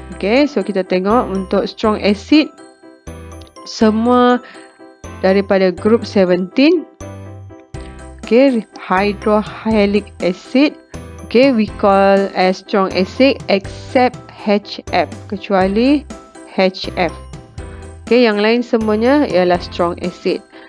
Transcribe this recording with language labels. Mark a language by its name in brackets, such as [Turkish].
[Malay] Okay, so kita tengok untuk strong acid semua daripada group 17. [English] Okay, hydrohalic acid. Okay, we call as strong acid except HF, [Malay] kecuali HF. Okay, yang lain semuanya ialah strong acid.